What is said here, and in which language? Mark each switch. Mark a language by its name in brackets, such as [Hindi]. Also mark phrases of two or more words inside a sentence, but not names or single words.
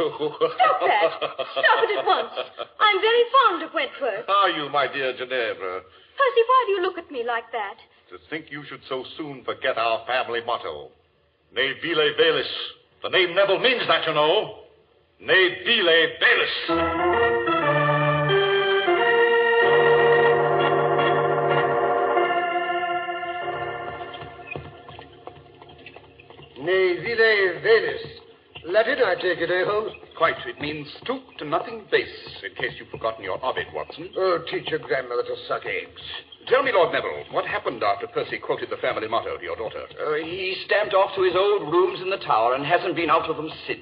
[English] Stop that. Stop it at once. I'm very fond of Wentworth. Are you, my dear Ginevra? Percy, why do you look at me like that? To think you should so soon forget our family motto. [Latin] Ne vile velis. [English] The name Neville means that, you know. [Latin] Ne bile belus. Ne vile velis. [English] Latin, I take it, eh, Holmes? Quite. It means stoop to nothing base, in case you've forgotten your Ovid, Watson. Oh, teach your grandmother to suck eggs. Tell me, Lord Neville, what happened after Percy quoted the family motto to your daughter? He stamped off to his old rooms in the tower and hasn't been out of them since.